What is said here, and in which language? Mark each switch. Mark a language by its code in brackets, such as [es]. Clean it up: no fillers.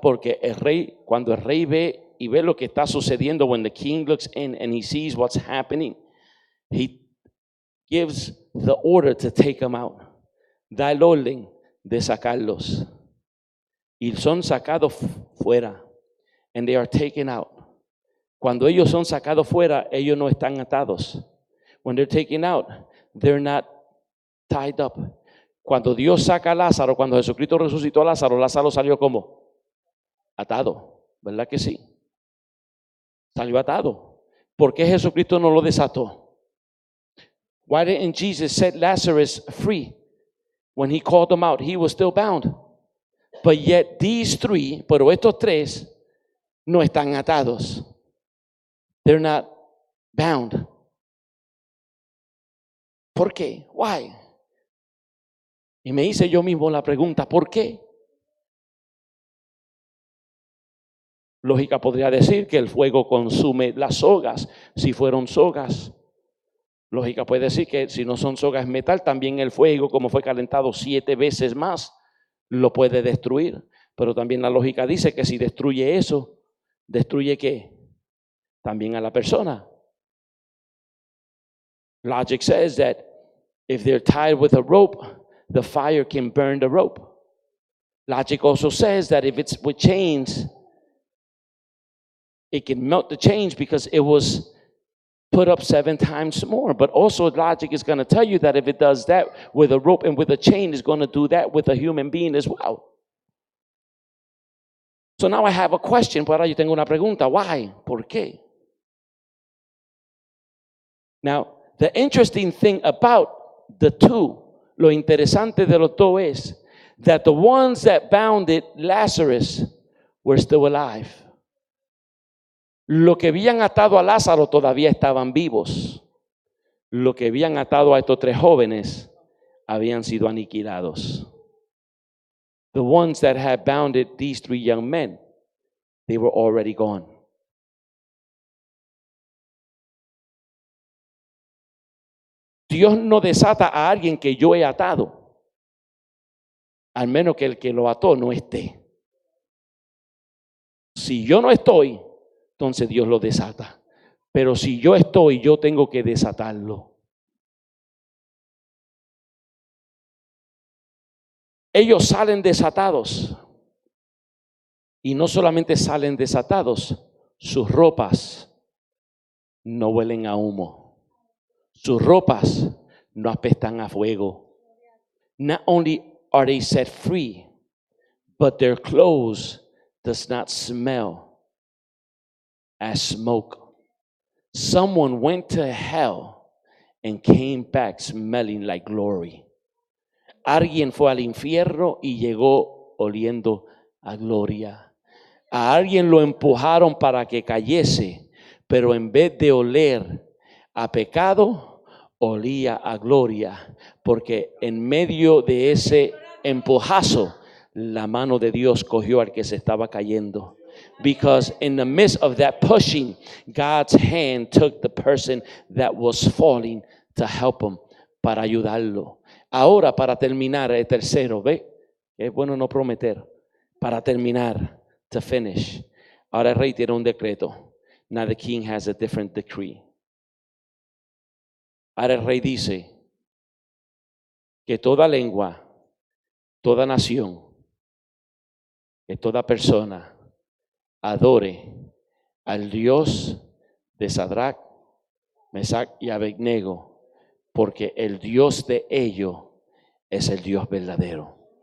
[es] Porque cuando el rey ve y ve lo que está sucediendo, [en] when the king looks in and he sees what's happening, he gives the order to take them out. [es] Da el orden de sacarlos. Y son sacados fuera. [en] And they are taken out. [es] Cuando ellos son sacados fuera, ellos no están atados. [en] When they're taken out, they're not tied up. [es] Cuando Dios saca a Lázaro, cuando Jesucristo resucitó a Lázaro, Lázaro salió como atado, ¿verdad que sí? Salió atado. ¿Por qué Jesucristo no lo desató? [en] Why didn't Jesus set Lazarus free? When he called them out, he was still bound. But yet these three, [es] pero estos tres, no están atados. [en] They're not bound. [es] ¿Por qué? [en] Why? [es] Y me hice yo mismo la pregunta, ¿por qué? Lógica podría decir que el fuego consume las sogas, si fueron sogas. Lógica puede decir que si no son sogas metal, también el fuego, como fue calentado 7 veces más, lo puede destruir. Pero también la lógica dice que si destruye eso, ¿destruye qué? También a la persona. [en] Logic says that if they're tied with a rope, the fire can burn the rope. Logic also says that if it's with chains, it can melt the chains because it was put up 7 times more. But also logic is going to tell you that if it does that with a rope and with a chain, it's going to do that with a human being as well. So now I have a question. [es] Pues ahora yo tengo una pregunta. [en] Why? [es] ¿Por qué? [en] Now, the interesting thing about the two, [es] lo interesante de los dos es [en] that the ones that bounded Lazarus were still alive. [es] Lo que habían atado a Lázaro todavía estaban vivos. Lo que habían atado a estos 3 jóvenes habían sido aniquilados. [en] The ones that had bounded these 3 young men, they were already gone. [es] Dios no desata a alguien que yo he atado, al menos que el que lo ató no esté. Si yo no estoy, entonces Dios lo desata. Pero si yo estoy, yo tengo que desatarlo. Ellos salen desatados. Y no solamente salen desatados, sus ropas no huelen a humo. Sus ropas no apestan a fuego. [en] Not only are they set free, but their clothes does not smell as smoke. Someone went to hell and came back smelling like glory. [es] Alguien fue al infierno y llegó oliendo a gloria. A alguien lo empujaron para que cayese, pero en vez de oler a pecado, olía a gloria, porque en medio de ese empujazo, la mano de Dios cogió al que se estaba cayendo. [en] Because in the midst of that pushing, God's hand took the person that was falling to help him, [es] para ayudarlo. Ahora, para terminar, el tercero, ¿ve? Es bueno no prometer. Para terminar, [en] to finish. [es] Ahora el rey tiene un decreto. [en] Now the king has a different decree. [es] Ahora el rey dice que toda lengua, toda nación, que toda persona adore al Dios de Sadrach, Mesach y Abednego, porque el Dios de ellos es el Dios verdadero.